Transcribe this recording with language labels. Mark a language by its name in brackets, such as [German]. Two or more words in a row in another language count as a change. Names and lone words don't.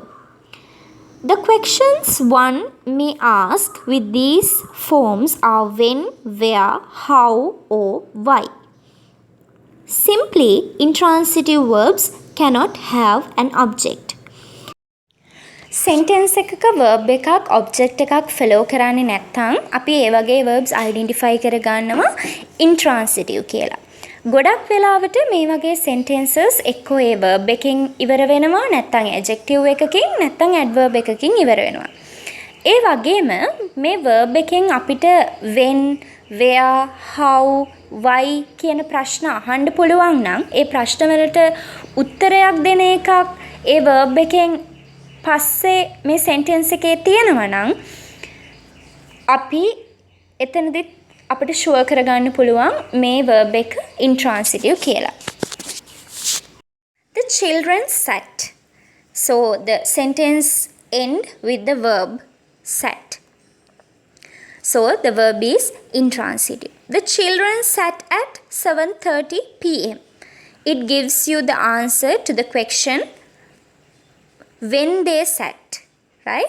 [English] The questions one may ask with these forms are when, where, how, or why. Simply, intransitive verbs cannot have an object. [Sinhala] Sentence එකක verb එකක් object එකක් follow කරන්නේ නැත්නම් අපි ඒ වගේ [English] verbs identify [Sinhala] කරගන්නවා intransitive කියලා. ගොඩක් වෙලාවට මේ වගේ sentences එක්කෝ ඒ verb එකකින් ඉවර වෙනවා නැත්නම් adjective එකකින් නැත්නම් adverb එකකින් ඉවර වෙනවා. ඒ වගේම මේ verb එකෙන් අපිට [English] when, where, how, why [Sinhala] කියන ප්‍රශ්න අහන්න පුළුවන් නම් ඒ ප්‍රශ්න වලට උත්තරයක් දෙන එකක් ඒ verb එකෙන් පස්සේ මේ sentence එකේ තියෙනවා නම් අපි එතනදිත් අපිට sure කරගන්න පුළුවන් මේ verb එක intransitive කියලා. [English] The children sat. So the sentence end with the verb sat. So the verb is intransitive. The children sat at 7:30 p.m. It gives you the answer to the question when they sat, right?